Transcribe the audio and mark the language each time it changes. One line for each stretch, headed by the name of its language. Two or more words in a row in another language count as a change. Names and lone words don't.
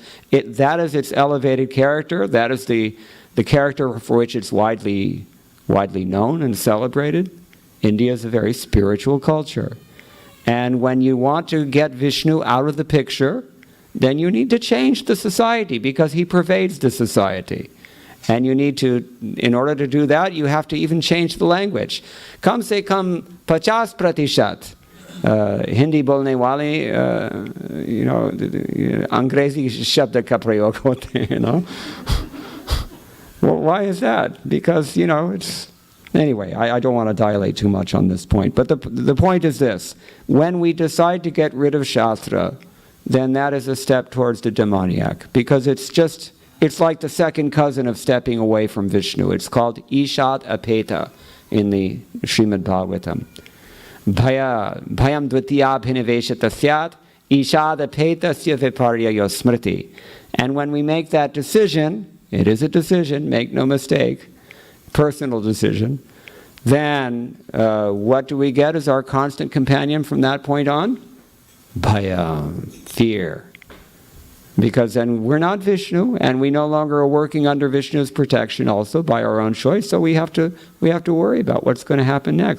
English: That is its elevated character. That is the character for which it's widely known and celebrated. India is a very spiritual culture. And when you want to get Vishnu out of the picture, then you need to change the society, because he pervades the society. And you need to, in order to do that, you have to even change the language.
Hindi: कम से कम 50%. हिंदी बोलने वाले, अंग्रेज़ी शब्द का प्रयोग होते,
English: Well, why is that? Because, it's... Anyway, I don't want to dilate too much on this point. But the point is this. When we decide to get rid of Shastra, then that is a step towards the demoniac. Because it's just It's like the second cousin of stepping away from Vishnu. It's called
Sanskrit: ईषत् अपेत
English: in the Srimad Bhagavatam.
Sanskrit: भयं द्वितीयाभिनिवेशतः स्यात् ईशाद् अपेतस्य विपर्ययो स्मृतिः.
English: And when we make that decision, it is a decision, make no mistake, personal decision, then what do we get as our constant companion from that point on? Bhayam, fear. Because then we're not Vishnu, and we no longer are working under Vishnu's protection also by our own choice, so we have to worry about what's going to happen next.